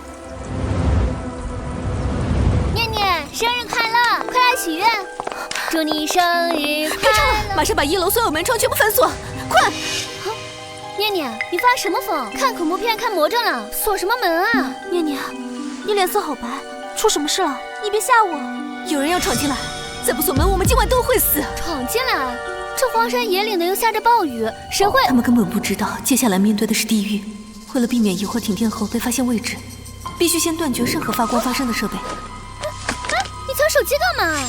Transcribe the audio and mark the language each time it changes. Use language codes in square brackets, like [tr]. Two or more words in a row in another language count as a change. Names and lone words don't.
[zh] 念念，生日快樂！快来許愿，祝你生日快乐！别吵了，马上把1楼所有门窗全部反锁，快！念念，你发什麼瘋？看恐怖片看魔怔了，鎖什麼門啊？念念，你臉色好白，出什麼事了？你別嚇我！有人要闖進來，再不鎖門，我們今晚都會死。闖進來？這荒山野嶺的又下着暴雨，誰會？他們根本不知道，接下來面對的是地獄。為了避免一會兒停電後被發現位置，必須先斷絕任何發光發聲的設備。你搶手機幹嘛？